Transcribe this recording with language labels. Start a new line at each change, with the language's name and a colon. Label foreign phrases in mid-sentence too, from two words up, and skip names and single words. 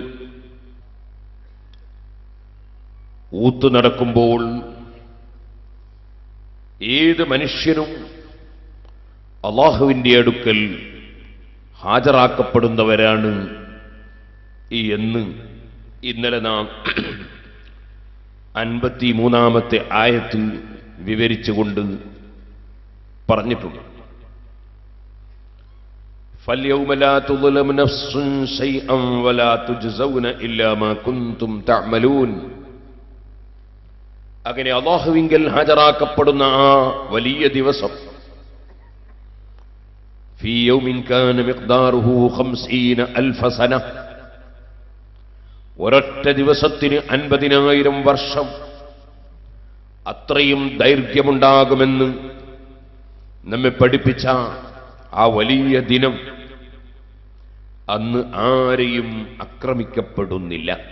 Malayalam: ഊത്ത് നടക്കുമ്പോൾ ഏത് മനുഷ്യനും അല്ലാഹുവിന്റെ അടുക്കൽ ഹാജരാക്കപ്പെടുന്നവരാണ് എന്ന് ഇന്നലെ നാം 53-ാമത്തെ ആയത്ത് വിവരിച്ചുകൊണ്ട് പറഞ്ഞിട്ടുണ്ട്.
Arabic: فَالْيَوْمَ لَا تُظْلَمُ نَفْسٌ شَيْئًا وَلَا تُجْزَوْنَ إِلَّا مَا كُنْتُمْ تَعْمَلُونَ.
Malayalam: അങ്ങനെ അല്ലാഹുവിങ്കൽ ഹാജരാക്കപ്പെടുന്ന ആ വലിയ ദിവസം
Arabic: فِي يَوْمٍ كَانَ مِقْدَارُهُ 50,000 سَنَةً,
Malayalam: ഒരൊറ്റ ദിവസത്തിന് 50,000 വർഷം അത്രയും ദൈർഘ്യമുണ്ടാകുമെന്ന് നമ്മെ പഠിപ്പിച്ച ആ വലിയ ദിനം അന്ന് ആരെയും ആക്രമിക്കപ്പെടുന്നില്ല.